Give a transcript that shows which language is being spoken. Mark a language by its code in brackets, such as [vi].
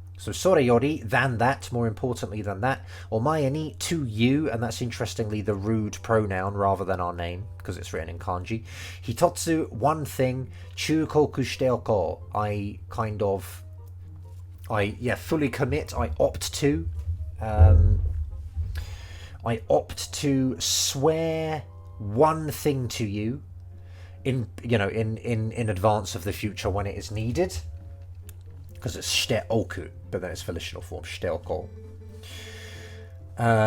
[en] So, それより, than that, more importantly than that. お前に, to you, and that's interestingly the rude pronoun rather than our name, because it's written in kanji. [ja] 一つ, one thing, 忠告しておこう. [en] I fully commit, I opt to swear one thing to you in advance of the future when it is needed, because it's しておく, but then it's volitional form しておこう.